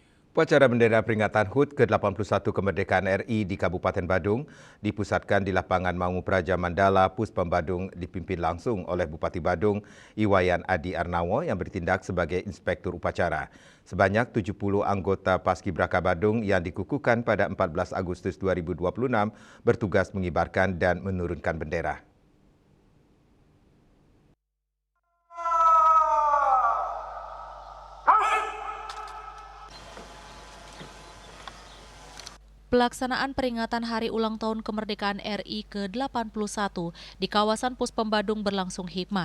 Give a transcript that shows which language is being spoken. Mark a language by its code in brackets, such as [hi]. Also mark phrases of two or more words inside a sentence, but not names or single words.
[id] Upacara bendera peringatan HUT ke-81 Kemerdekaan RI di Kabupaten Badung dipusatkan di lapangan Mangu Praja Mandala, Puspom Badung dipimpin langsung oleh Bupati Badung, Iwayan Adi Arnawo yang bertindak sebagai inspektur upacara. Sebanyak 70 anggota Paskibraka Badung yang dikukuhkan pada 14 Agustus 2026 bertugas mengibarkan dan menurunkan bendera. Pelaksanaan peringatan Hari Ulang Tahun Kemerdekaan RI ke-81 di kawasan Puspom Badung berlangsung hikmat.